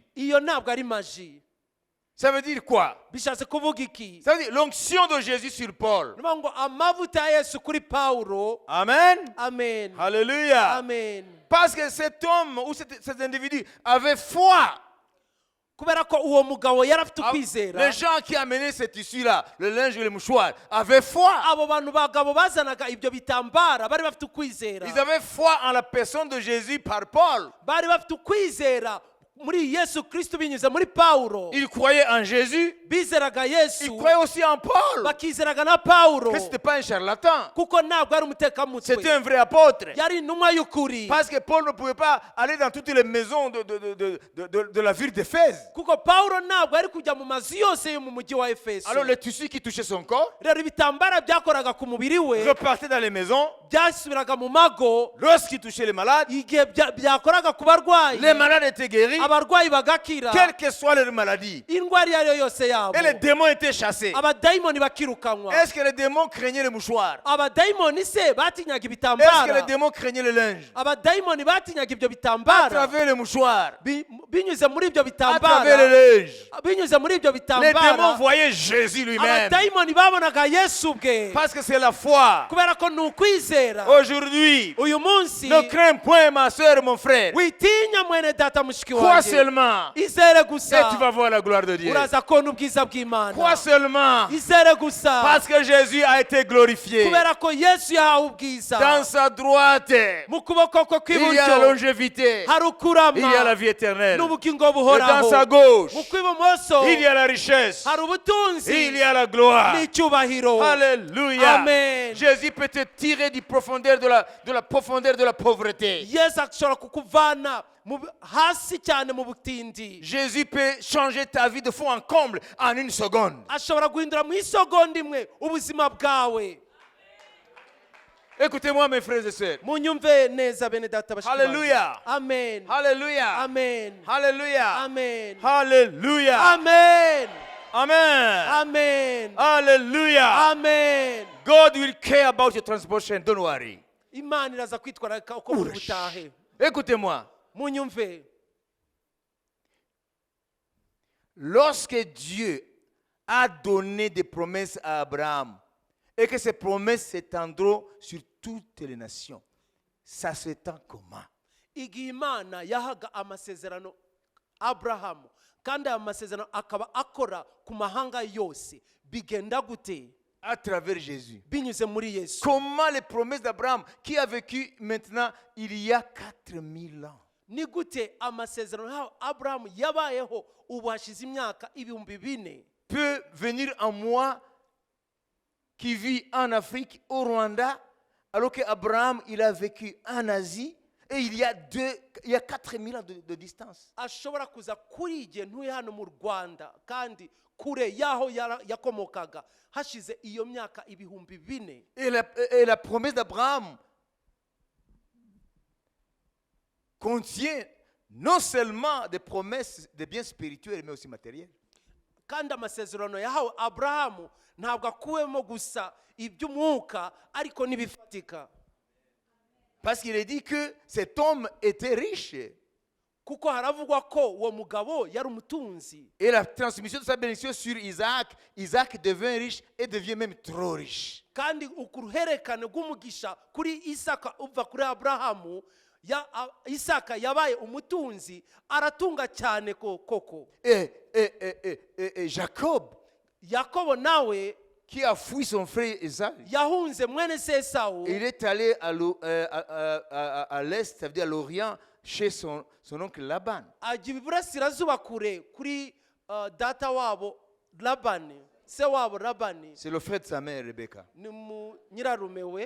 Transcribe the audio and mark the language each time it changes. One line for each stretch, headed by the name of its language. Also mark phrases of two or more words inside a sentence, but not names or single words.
Kinyarwanda: Iyo ntabwo ari maji.
French: Ça veut dire quoi?
Kinyarwanda: Bishatse kuvuga iki?
French: Ça veut dire l'onction de Jésus sur Paul.
Kinyarwanda: Niyo ngo amavuta ya Yesu kuri Pawulo.
French: Amen. Amen. Alléluia. Amen. Parce que cet homme ou cet individu avait foi.
Kinyarwanda: Kubera ko uwo mugabo yari afite ukwizera.
French: Les gens qui amenaient ce tissu-là, le linge et le mouchoir, avaient foi.
Kinyarwanda: Abo bantu bagabo bazanaga ibyo bitambara bari bafite ukwizera.
French: Ils avaient foi en la personne de Jésus par Paul.
Kinyarwanda: Bari bafite ukwizera muri Yesu Kristo binyuze muri Pawulo.
French: Ils croyaient en Jésus.
Kinyarwanda: Bizeraga Yesu.
French: Ils croyaient aussi en Paul.
Kinyarwanda: Bakizeraga na Pawulo.
French: Mais ce n'était pas un charlatan.
Kinyarwanda: Kuko ntabwo ari umutekamutwe.
French: C'était un vrai apôtre.
Kinyarwanda: Yari intumwa y'ukuri.
French: Parce que Paul ne pouvait pas aller dans toutes les maisons de la ville d'Éphèse.
Kinyarwanda: Kuko Pawulo ntabwo ari kujya mu mazu yose yo mu mujyi wa Efeso.
French: Alors les tissus qui touchaient son corps
Kinyarwanda: Rero ibitambara byakoraga ku mubiri we
French: repartaient dans les maisons.
Kinyarwanda: byasubiraga mu mago.
French: Lorsqu'il touchait les malades,
Kinyarwanda: Igihe byakoraga ku barwayi.
French: les malades étaient guéris,
Kinyarwanda: Abarwayi bagakira.
French: quelle que soit leur maladie.
Kinyarwanda: Indwara iyo ari yo yose yabo.
French: Et les démons étaient chassés.
Kinyarwanda: Abadayimoni bakirukanwa.
French: Est-ce que les démons craignaient les mouchoirs?
Kinyarwanda: Abadayimoni se batinyaga
French: Est-ce que les
Kinyarwanda: ibitambara.
French: démons craignaient le linge?
Kinyarwanda: Abadayimoni batinyaga ibyo
French: À
Kinyarwanda: bitambara.
French: travers les mouchoirs,
Kinyarwanda: Binyuze muri ibyo
French: à travers le
Kinyarwanda: bitambara.
French: linge,
Kinyarwanda: Binyuze muri ibyo
French: les démons
Kinyarwanda: bitambara.
French: voyaient Jésus lui-même.
Kinyarwanda: Abadayimoni babonaga Yesu bwe.
French: Parce que c'est la foi.
Kinyarwanda: Kubera ko ni ukwizera.
French: Aujourd'hui,
Kinyarwanda: Uyu munsi
French: ne crains point, ma soeur, mon frère.
Kinyarwanda: witinya mwene data mushiki
French: Crois
Kinyarwanda: wanjye.
French: seulement
Kinyarwanda: Izere
French: et
Kinyarwanda: gusa.
French: tu vas voir la gloire de Dieu.
Kinyarwanda: Uraza kubona ubwiza bw'Imana.
French: Crois seulement
Kinyarwanda: Izere gusa.
French: parce que Jésus a été glorifié.
Kinyarwanda: Kubera ko Yesu yahawe ubwiza.
French: Dans sa droite,
Kinyarwanda: Mu kuboko kwe
French: il y a la
Kinyarwanda: kw'iburyo
French: longévité.
Kinyarwanda: hari ukurama.
French: Il y a la vie éternelle.
Kinyarwanda: n'ubugingo
French: Et dans
Kinyarwanda: buhoraho.
French: sa gauche,
Kinyarwanda: Mu kw'ibumoso
French: il y a la richesse.
Kinyarwanda: hari ubutunzi
French: Il y a la gloire.
Kinyarwanda: n'icyubahiro.
French: Alléluia. Amen. Jésus peut te tirer du profondeur de la profondeur de la pauvreté.
Kinyarwanda: Yesu ashobora kukuvana hasi cyane mu butindi.
French: Jésus peut changer ta vie de fond en comble en une seconde.
Kinyarwanda: Ashobora guhindura mu isegonda imwe ubuzima bwawe.
French: Écoutez-moi, mes frères et sœurs.
Kinyarwanda: Munyumve neza bene data bashiki banjye.
French: Hallelujah. Amen. Alléluia. Amen. Alléluia. Amen. Alléluia. Amen. Amen. amen Hallelujah. amen.
English: God will care about your transportation. Don't worry.
Kinyarwanda: Imana iraza kwitwararika uko muri butahe.
French: Écoutez-moi.
Kinyarwanda: Munyumve,
French: Lorsque Dieu a donné des promesses à Abraham et que ces promesses s'étendront sur toutes les nations, ça s'étend comment?
Kinyarwanda: igihe Imana yahaga amasezerano Aburahamu kandi aya masezerano akaba akora ku mahanga yose, bigenda gute?
French: À travers Jésus.
Kinyarwanda: Binyuze muri Yesu.
French: Comment les promesses d'Abraham, qui a vécu maintenant il y a 4000 ans,
Kinyarwanda: Ni gute amasezerano yaho Aburahamu yabayeho ubu hashize imyaka 4,000
French: peut venir en moi qui vis en Afrique, au Rwanda, alors qu'Abraham, il a vécu en Asie, et il y a 4000 ans de distance.
Kinyarwanda: ashobora kuza kuri igihe ntuye hano mu Rwanda kandi kure yaho yakomokaga hashize iyo myaka 4,000.
French: Et la promesse d'Abraham contient non seulement des promesses de biens spirituels, mais aussi matériels.
Kinyarwanda: Kandi amasezerano yahawe Aburahamu ntabwo akuwemo gusa iby'umwuka ariko n'ibifatika,
French: Parce qu'il est dit que cet homme était riche.
Kinyarwanda: kuko haravugwa ko uwo mugabo yari umutunzi.
French: Et la transmission de sa bénédiction sur Isaac, Isaac devint riche et devient même trop riche.
Kinyarwanda: Kandi ukuruherekane rw'umugisha kuri Isaka uva kuri Aburahamu, Isaka yabaye umutunzi, aratunga cyane koko.
French: Et Jacob,
Kinyarwanda: Yakobo nawe
French: qui a fui son frère Esaü,
Kinyarwanda: yahunze mwene se Esawu,
French: il est allé à l'est, ça veut dire à l'Orient, chez son oncle Laban.
Kinyarwanda: ajya iburasirazuba kure kuri data wabo Labani, se wabo Labani,
French: C'est le frère de sa mère, Rebecca.
Kinyarwanda: ni nyirarume we.